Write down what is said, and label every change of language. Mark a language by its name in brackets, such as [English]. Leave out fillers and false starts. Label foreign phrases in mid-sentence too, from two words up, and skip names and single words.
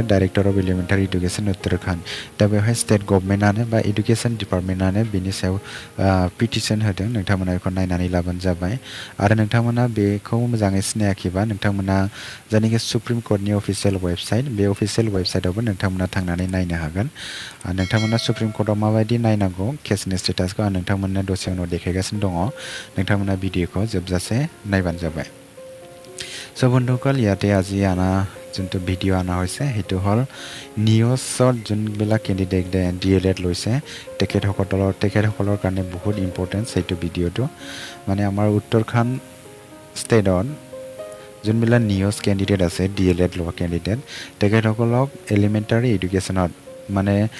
[English] Director of Elementary Education [Bodo] उत्तराखंड दा बेवहाय [English] State Government [Bodo] बा [English] Education Department [Bodo] बेनि सायाव पिटिशन होदों नोंथांमोना बेखौ नायनानै लाबानो जाबाय आरो नोंथांमोना बेखौ मोजाङै सिनायाखैबा नोंथांमोना जायनाखि [English] Supreme Court official website [Bodo] बे [English] official website [Bodo] नोंथांमोना थांनानै नायनो हागोन नोंथांमोना [English] Supreme Court [Bodo] माबायदि नायनांगौ केसनि स्टेटासखौ आं नोंथांमोननो दसे उनाव देखायगासिनो दङ नोंथांमोना भिडिअखौ जोबजासे नायबानो जाबाय [Assamese] চ' বন্ধুসকল ইয়াতে আজি যোনটো ভিডিঅ' অনা হৈছে সেইটো হ'ল নিয়'ছত যোনবিলাক কেণ্ডিডেটে D.El.Ed লৈছে তেখেতসকলৰ কাৰণে বহুত ইম্পৰ্টেণ্ট সেইটো ভিডিঅ'টো মানে আমাৰ উত্তৰাখণ্ড ষ্টেটত যোনবিলাক নিয়'ছ কেণ্ডিডেট আছে D.El.Ed লোৱা কেণ্ডিডেট তেখেতসকলক [English] elementary education [Assamese] মানে